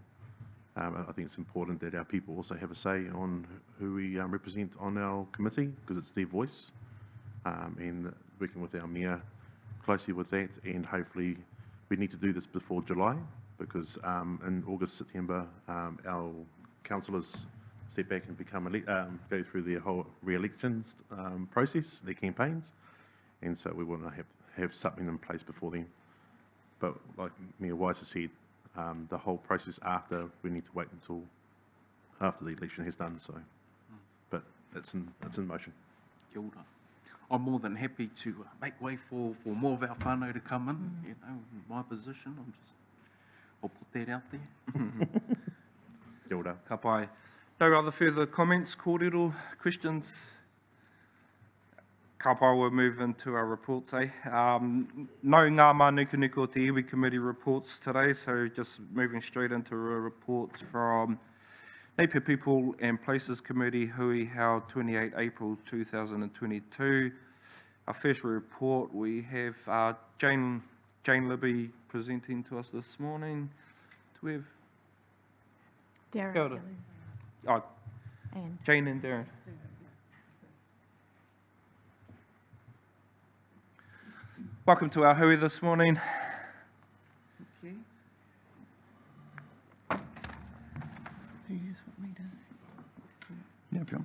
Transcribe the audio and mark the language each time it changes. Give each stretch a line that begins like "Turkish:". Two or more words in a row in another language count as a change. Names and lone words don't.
English: I think it's important that our people also have a say on who we represent on our committee, because it's their voice, and working with our Mayor closely with that, and hopefully we need to do this before July, because in August, September, our councillors step back and go through their whole re-elections process, their campaigns, and so we want to have something in place before then. But like Mayor Wise has said, the whole process after, we need to wait until after the election has done so. But it's in motion.
Māori: Kia ora.
English: I'm more than happy to make way for more of our whānau to come in. In my position, I'll put that out there.
Māori: Kia ora. Ka pai.
English: No other further comments, kōrero, questions?
Māori: Ka pai,
English: we'll move into our reports, No Ngā Mānukanuka o te iwi committee reports today, so just moving straight into a report from Napier People and Places Committee, hui held 28 April 2022. Our first report, we have Jane Libby presenting to us this morning. Do we have Darren.
Māori: Kia ora.
English: Oh, And Jane and Darren. Welcome to our hui this morning. Thank you.